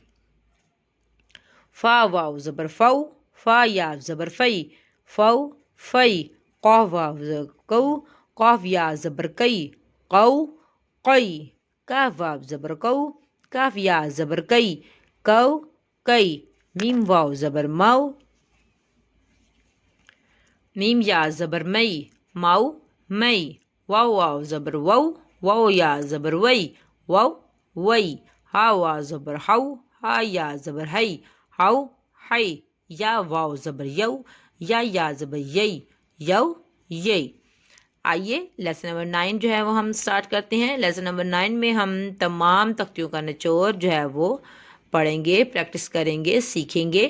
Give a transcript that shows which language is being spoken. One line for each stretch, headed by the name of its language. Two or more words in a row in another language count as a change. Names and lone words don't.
Urdu: فا واو زبر فو فا یا زبر فی فو فی قاف واو زبر کو قاف یا زبر کئی قو قی کاف واو زبر کو کاف یا زبر کئی کو کئی میم واو زبر مو میم یا زبر مئی مو مئی واو واو زبر وو واو یا زبر وی وو وی ہا واو زبر ہو ہا یا زبر ہی ہو ہی یا واو زبر یو یا زبر یئی یو یئی آئیے لیسن نمبر 9 جو ہے وہ ہم سٹارٹ کرتے ہیں۔ لیسن نمبر 9 میں ہم تمام تختیوں کا نچوڑ جو ہے وہ پڑھیں گے، پریکٹس کریں گے، سیکھیں گے۔